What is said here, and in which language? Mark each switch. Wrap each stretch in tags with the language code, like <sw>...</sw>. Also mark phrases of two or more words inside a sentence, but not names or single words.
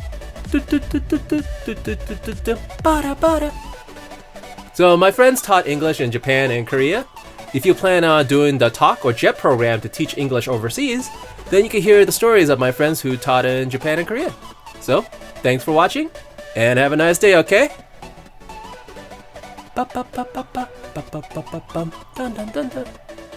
<en>So my friends taught English in Japan and Korea. If you plan on doing the Talk or JET program to teach English overseas, then you can hear the stories of my friends who taught in Japan and Korea. So, thanks for watching, and have a nice day, okay? Ba ba ba ba ba ba ba ba ba ba dun dun dun dun.</en>